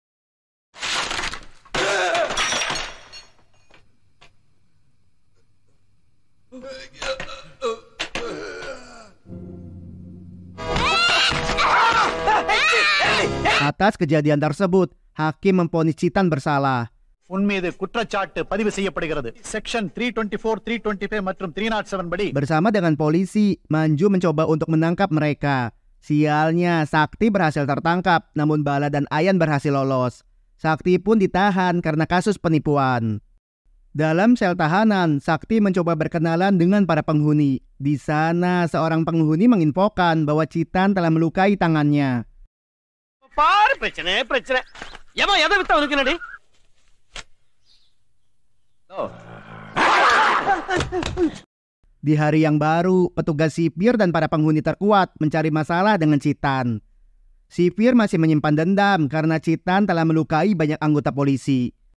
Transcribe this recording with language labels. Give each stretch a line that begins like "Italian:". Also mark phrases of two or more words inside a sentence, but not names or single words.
Indonesian: Atas kejadian tersebut, hakim memvonis Citan bersalah.
Tamil: உன் மீது குற்றச்சாட்டு பதிவு செய்யப்படுகிறது. செக்ஷன் 324, 325 மற்றும் 307 படி.
Indonesian: Bersama dengan polisi, Manju mencoba untuk menangkap mereka. Sialnya, Sakti berhasil tertangkap, namun Bala dan Ayan berhasil lolos. Sakti pun ditahan karena kasus penipuan. Dalam sel tahanan, Sakti mencoba berkenalan dengan para penghuni. Di sana, seorang penghuni menginfokan bahwa Citan telah melukai tangannya.
Tamil: பாரு பிரச்சனை ஏமா எதை வித்தா உனக்கு என்னடி
Indonesian: Di hari yang baru, petugas sipir dan para penghuni terkuat mencari masalah dengan Citan. Sipir masih menyimpan dendam karena Citan telah melukai banyak anggota polisi.